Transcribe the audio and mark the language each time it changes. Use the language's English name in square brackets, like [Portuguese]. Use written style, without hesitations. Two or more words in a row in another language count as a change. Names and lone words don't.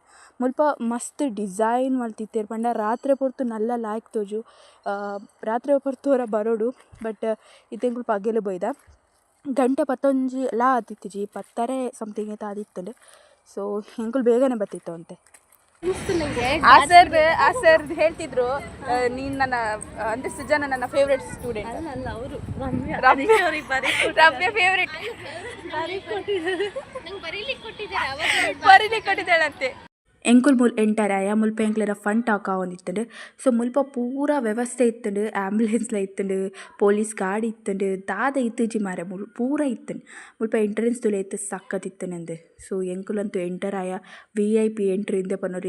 [Tulu] ಮುಲ್ಪ ಮಸ್ತ್ ಡಿಸೈನ್ ಮಲ್ತಿತ್ತೇರು ಪಂಡ ರಾತ್ರಿ ಪೊರ್ತು ನಲ್ಲ ಲಾಯ್ಕ್ ತೋಜು. ರಾತ್ರಿ ಪೊರ್ತು ಹೊರ ಬರೋಡು, ಬಟ್ ಇತ್ತೆಂಕುಲು ಪಗೆಲು ಬೈದ ಗಂಟೆ 11 ಲಾ ಆದಿತ್ತಿಜಿ 10 ಸಮಥಿಂಗ್ ಐತೆ ಆದಿತ್ತಂಡು. ಸೊ ಎಂಕುಲು ಬೇಗನೆ ಬತ್ತಿತ್ತು ಅಂತೆ. [Kannada] ಆ ಸರ್ ಹೇಳ್ತಿದ್ರು, ನೀನು ನನ್ನ ಅಂದರೆ ಸುಜಾನ ನನ್ನ [English] favourite student. [Kannada] ರಮ್ಯ ಫೇವ್ರೆಟ್ ಬರೀಲಿಕ್ಕೆ ಕೊಟ್ಟಿದ್ದಾಳಂತೆ. [Tulu] ಎಂಕುಲ್ ಎಂಟರಾಯ ಮುಲ್ಪ ಎಂಕ್ಲೆರ ಫನ್ ಟಾಕ ಒಂದಿತ್ತಂಡು. ಸೊ ಮುಲ್ಪ ಪೂರ ವ್ಯವಸ್ಥೆ ಇತ್ತಂಡು. ಆ್ಯಂಬುಲೆನ್ಸ್ಲ ಇತ್ತಂಡು, ಪೊಲೀಸ್ ಗಾಡಿ ಇತ್ತಂಡು, ದಾದ ಇತ್ತುಜಿ ಮಾರೆ ಪೂರ ಇತ್ತಂಡು. ಮುಲ್ಪ ಎಂಟ್ರೆನ್ಸ್ ತುಲೆ ಇತ್ತು ಸಕ್ಕತ್ತಿತ್ತನಂದು. ಸೊ ಎಂಕುಲಂತೂ ಎಂಟರಾಯ [English] VIP entry [Tulu] ಇಂದೆ ಪನ್ನೋರಿ.